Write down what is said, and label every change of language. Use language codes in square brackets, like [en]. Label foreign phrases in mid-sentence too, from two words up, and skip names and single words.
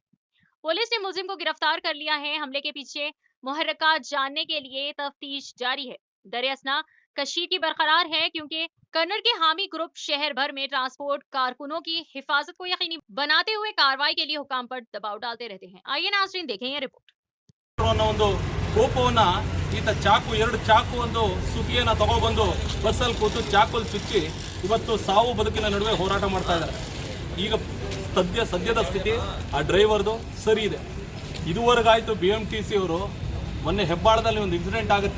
[ur] پولیس نے ملزم کو گرفتار کر لیا ہے۔ حملے کے پیچھے محرکات جاننے کے لیے تفتیش جاری ہے. دریاسنا کشیدگی برقرار ہے کیونکہ کنڑ کے حامی گروپ شہر بھر میں ٹرانسپورٹ کارکنوں کی حفاظت کو یقینی بناتے ہوئے کارروائی کے لیے حکام پر دباؤ ڈالتے رہتے ہیں. آئیے ناظرین دیکھیں یہ رپورٹ. [kn] ಅನ್ನೋ ಒಂದು ಕೋಪವನ್ನ ಈತ ಚಾಕು ಎರಡು ಚಾಕು ಒಂದು ಸುತಿಯನ್ನ ತಗೊಬಂದು ಬಸ್ಸಲ್ಲಿ ಕೂತು ಚಾಕುಲ್ ಚುಚ್ಚಿ ಇವತ್ತು ಸಾವು ಬದುಕಿನ ನಡುವೆ ಹೋರಾಟ ಮಾಡ್ತಾ ಇದ್ದಾರೆ. ಈಗ ಸದ್ಯದ ಸ್ಥಿತಿ ಆ ಡ್ರೈವರ್ದು ಸರಿ ಇದೆ. ಇದುವರೆಗಾಯ್ತು BMTC ಅವರು ಮೊನ್ನೆ ಹೆಬ್ಬಾಳದಲ್ಲಿ ಒಂದು ಇನ್ಸಿಡೆಂಟ್ ಆಗುತ್ತೆ.